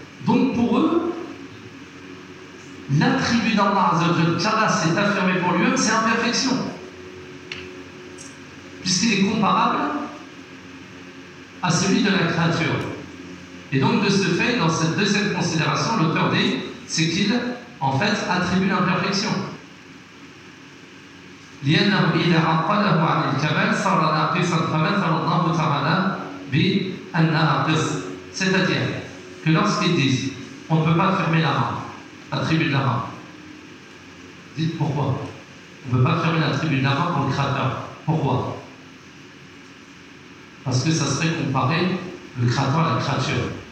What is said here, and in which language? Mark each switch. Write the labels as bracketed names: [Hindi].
[French] Donc pour eux, l'attribut d'Allah Azzawajal, qu'Allah s'est affirmé pour lui-même, c'est imperfection. Puisqu'il est comparable à celui de la créature. Et donc de ce fait, dans cette deuxième considération, l'auteur dit, c'est qu'il, en fait, attribue l'imperfection. [Arabic] لأنه إذا عطله عن الكمال صار ناقصا فمثل الله تعالى بالناقص. [French] C'est-à-dire que lorsqu'ils disent on ne peut pas fermer la main, la tribu de la main, dites pourquoi on ne peut pas fermer la tribu de la main pour le créateur. Pourquoi? Parce que ça serait comparer le créateur à la créature.